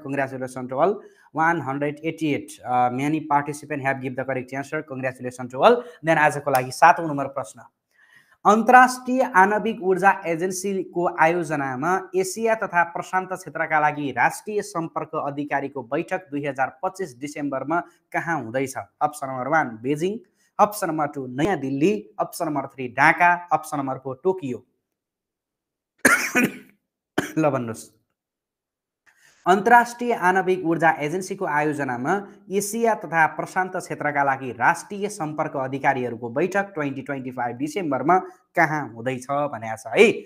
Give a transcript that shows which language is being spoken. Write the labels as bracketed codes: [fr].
[en] Congratulation to all 188 many participant have give the correct answer. Congratulation to all. [ne] Then आजको लागि 7औं number प्रश्न। अन्तर्राष्ट्रिय आणविक ऊर्जा एजेन्सीको आयोजनामा एसिया तथा प्रशान्त क्षेत्रका लागि राष्ट्रिय सम्पर्क अधिकारीको बैठक 2025 डिसेम्बरमा कहाँ हुँदैछ? Option number 1 Beijing, option number 2 नयाँ Delhi, option number 3 Dhaka, option number 4 Tokyo. ल भन्नुहोस्। अन्तर्राष्ट्रिय आणविक ऊर्जा एजेन्सीको आयोजनामा एसिया तथा प्रशान्त क्षेत्रका लागि राष्ट्रिय सम्पर्क अधिकारीहरूको बैठक 2025 डिसेम्बरमा कहाँ हुँदैछ भनेको छ है।